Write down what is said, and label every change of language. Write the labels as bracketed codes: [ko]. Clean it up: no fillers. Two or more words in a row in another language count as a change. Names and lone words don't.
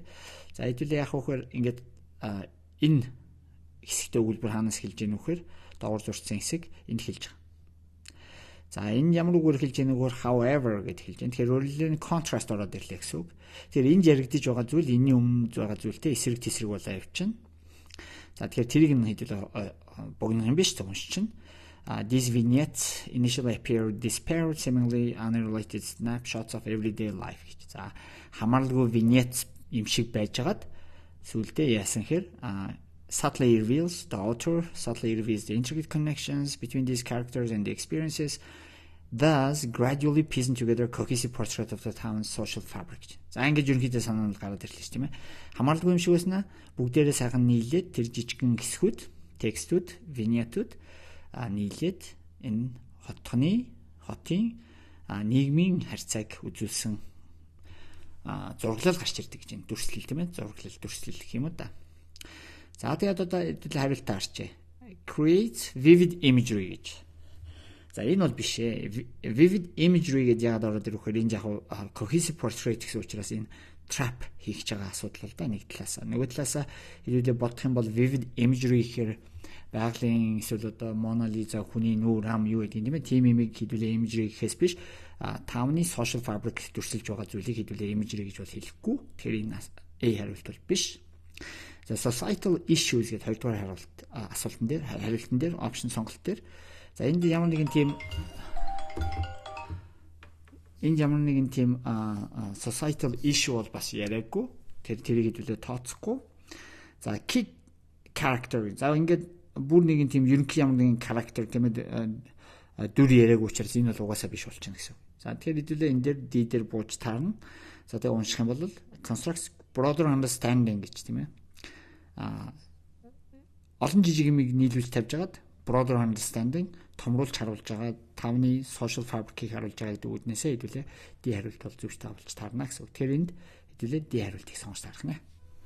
[mn] За хэдүүлээ яг вөхөр ингээд энэ хэсэгтээ өгүүлбэр хаанаас хэлж ийн вөхөр доогор зурцсан хэсэг энд хэлж байгаа. За энэ ямар үгээр хэлж ийн вөхөр however гэд хэлж ийн. Тэгэхээр өөрөлдөө contrast ороод ирлээ гэсэн үг. Тэгэхээр энд яригдж байгаа зүйл энэний өмнө байгаа зүйлтэй эсрэг тесрэг болоо явчихна. За тэгэхээр тэрийг нь хэдүүлээ богино юм биш уншиж чинь. [en] These vignettes initially appear disparate, seemingly unrelated snapshots of everyday life гэж. [mn] За хамааралгүй vignettes юм шиг байжгаад сүүлдээ яасан хэр [en] subtly reveals the author, subtly reveals the intricate connections between these characters and the experiences, thus gradually piecing together a cohesive portrait of the town's social fabric. [mn] За ингэж ерөнхийдөө санаанд гараад ирлээ ч тийм ээ. Хамааралгүй юм шиг байснаа бүгдээрээ сайхан нийлээд тэр жижигхэн хэсгүүд, текстүүд, виньетүүд нийлээд энэ хотын нийгмийн харьцааг үзүүлсэн зураглал гарч ирдэг гэж энэ дүрслэл тийм ээ. Дүрслэл гэх юм уу да. За тэгээд одоо хариултаа харчээ. [en] Create vivid imagery [mn] гэж. За энэ бол биш ээ. [en] Vivid imagery [mn] гэдэг яагаад ороод ирэхээр энэ яг [en] cohesive portrait [mn] гэсэн учраас энэ trap хийх гэж байгаа асуудал л да нэг талаас. Нөгөө талаас хэлүүлээ бодох юм бол vivid imagery гэхээр байгалийн эсвэл одоо Mona Lisa хүний нүүр хам юу гэдэг юм бэ? Тим имийг хэлүүлээ imagery гэхээс биш таавны [en] social fabric [mn] дүрсэлж байгаа зүйлийг хэлүүлээ imagery гэж бол хэлэхгүй. Тэгэхээр энэ хариулт бол биш. За [en] societal issues [mn] гэдэг хоёрдугаар асуултан дээр хариултан дээр option сонголт дээр за энд ямар нэгэн тийм [en] societal issue [mn] бол бас яриаггүй. Тэрийг хэдүүлээ тооцохгүй. [en] За key character. [mn] За ингээд бүр нэгэн тийм ерөнхий ямар нэгэн character тийм ээ дүр яриаггүй учраас энэ бол угаасаа биш болчихно гэсэн. За тэгэхээр хэдүүлээ энэ дээр D дээр бууж таарна. За тэгээ унших юм бол [en] constructs broader understanding [mn] гэж тийм ээ. Олон жижиг юмыг нийлүүлж тавьж агаад [en] broader understanding [mn] томруулж харуулж байгаа тавны [en] social fabric- [mn] ийг харуулж байгаа гэдэг үднээсээ хэдүүлээ D хариулт бол зөв тавьж таарна гэсэн үг. Тэгэхээр энд хэдүүлээ D хариултыг сонгож таарах нэ.